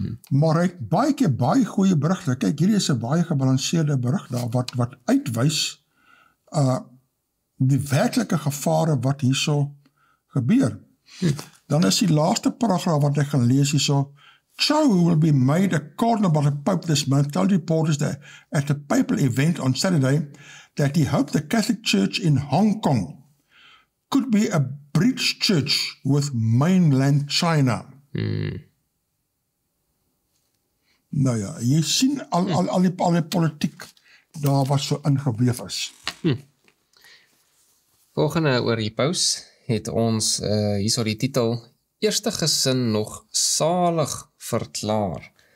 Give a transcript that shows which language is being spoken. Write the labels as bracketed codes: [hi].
[af] Maar hy het baie keer baie goeie berigte. Kyk, hierdie is 'n baie gebalanseerde berig daar wat uitwys die werklike gevare wat hierso gebeur. Dan is die laaste paragraaf wat ek gaan lees hierso. [en] Chow will be made a cardinal by the Pope this month, told reporters that at a papal event on Saturday that he hoped the Catholic Church in Hong Kong could be a bridge church with mainland China. [af] Nou ja, jy sien al die politiek daar wat so ingeweef is. Volgende oor die paus het ons, hierso die titel, Eerste gesin nog salig verklaar.